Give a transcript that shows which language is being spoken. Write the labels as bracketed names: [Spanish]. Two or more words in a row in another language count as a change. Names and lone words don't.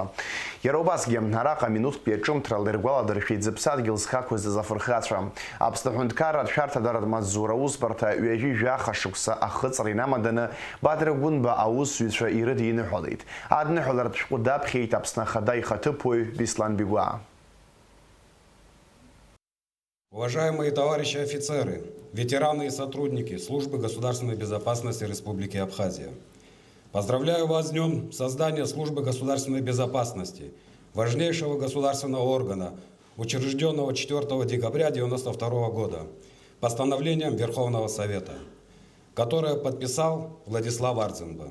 [Abkhazian] Иара убасгьы араҟа минуҭтәи аҿымҭрала иргәаладыршәеит зыԥсадгьыл зхақәыз азафырхацәа. Аԥсны аҳәынҭқарратә ашәарҭадаратә маҵзура аусбарҭа ҩажәи-жәаха шықәса ахыҵра инамаданы Бадра Гәынба аусзуҩцәа ирыдиныҳәалеит. Адныҳәаларатә шәҟәы даԥхьеит Аԥсны ахада ихаҭыԥуаҩ Беслан Бигәаа. [Russian] Уважаемые товарищи офицеры, ветераны и сотрудники Службы государственной безопасности Республики Абхазия. Поздравляю вас с днем создания Службы государственной безопасности, важнейшего государственного органа, учрежденного 4 декабря 1992 года постановлением Верховного Совета, которое подписал Владислав Арцинба.